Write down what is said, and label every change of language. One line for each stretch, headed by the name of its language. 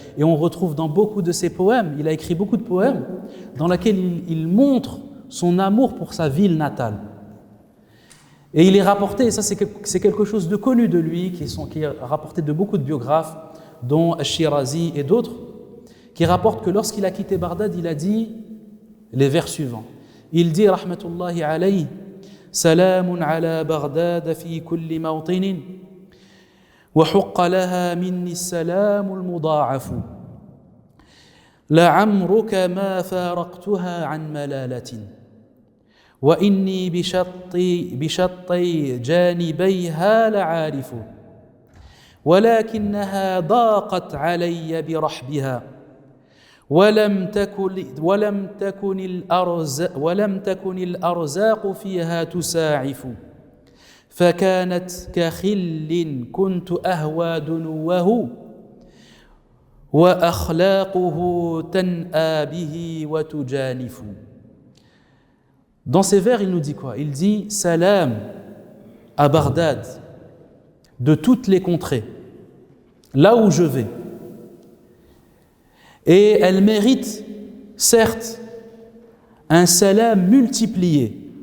French: Et on retrouve dans beaucoup de ses poèmes, il a écrit beaucoup de poèmes, dans lesquels il montre son amour pour sa ville natale. Et il est rapporté, et ça c'est quelque chose de connu de lui, qui est rapporté de beaucoup de biographes, dont Ash-Shirazi et d'autres, qui rapportent que lorsqu'il a quitté Bagdad, il a dit les vers suivants. Il dit,
Arabic: rahmatullahi alayhi, salamun ala Bagdad fi kulli mawtinin, وحق لها مني السلام المضاعف لعمرك ما فارقتها عن ملالة وإني بشطي جانبيها لعارف ولكنها ضاقت علي برحبها ولم تكن الأرزاق فيها تساعف فكانت كخل كنت أهوى دنوه وأخلاقه تنأى به وتجانف.
French: Dans ces vers, il nous dit quoi? Il dit salam à Bagdad, de toutes les contrées, là où je vais. Et elle mérite, certes, un salam multiplié.